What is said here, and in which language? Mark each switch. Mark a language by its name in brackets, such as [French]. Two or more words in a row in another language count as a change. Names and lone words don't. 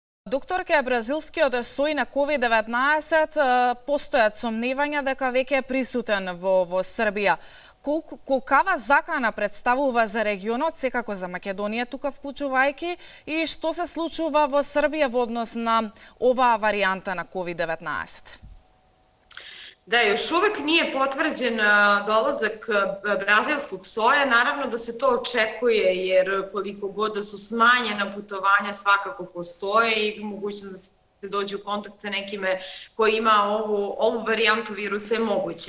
[Macedonian] Докторке, бразилскиот сој на COVID-19 постојат сомневања дека веќе е присутен во Србија. Колкава закана представува за регионот, секако за Македонија тука вклучувајќи, и што се случува во Србија во однос на оваа варијанта на COVID-19? [Serbian] Da, još uvek nije potvrđen dolazak brazilskog soja, naravno da se to očekuje, jer koliko god da su smanjena putovanja svakako postoje i mogućnost da se dođe u kontakt sa nekime koji ima ovu varijantu virusa je moguća.